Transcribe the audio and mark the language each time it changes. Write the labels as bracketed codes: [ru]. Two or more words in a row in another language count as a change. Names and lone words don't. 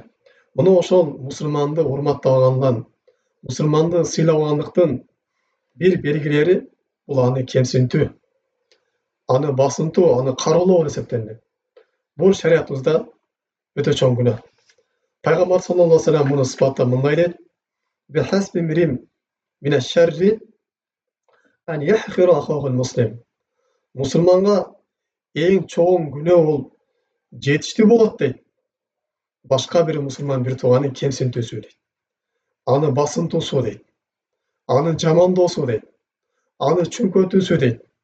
[ky] Мына ошол мусулманды урматтабагандан, мусулманды сыйлабагандыктын бир белгилери бул аны кемсинтүү, аны басынтуу, аны кароолоо болуп эсептелинет. Бул шариятыбызда өтө чоң күнөө. Пайгамбар [ar] صلى الله عليه وسلم [ky] муну сыпаттап мындай дейт: [ar] «بحسب امرئ من الشر أن يحقر أخاه المسلم». [ky] Мусулманга эң чоң күнөө бул жетиштүү болот дейт. Башка бир мусулман бир тууганын кемсинтүүсү дейт. Аны басынтуусу дейт. Аны жамандоосу дейт. Аны чүңкөтүүсү дейт.